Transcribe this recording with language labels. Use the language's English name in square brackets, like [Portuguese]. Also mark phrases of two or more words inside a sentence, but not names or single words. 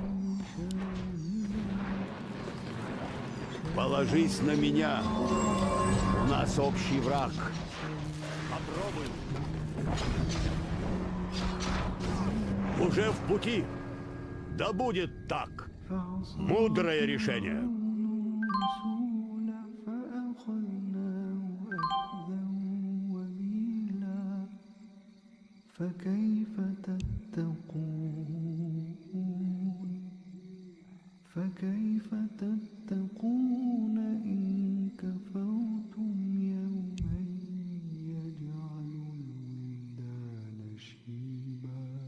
[Russian] Положись на меня. У нас общий враг. Попробуй. Уже в пути. Да будет так. Мудрое решение. [Arabic] الرسول فأخذناه أخذا وبيلا فكيف تتقون فكيف تتقون إن كفرتم يوما يجعل الولدان شيبا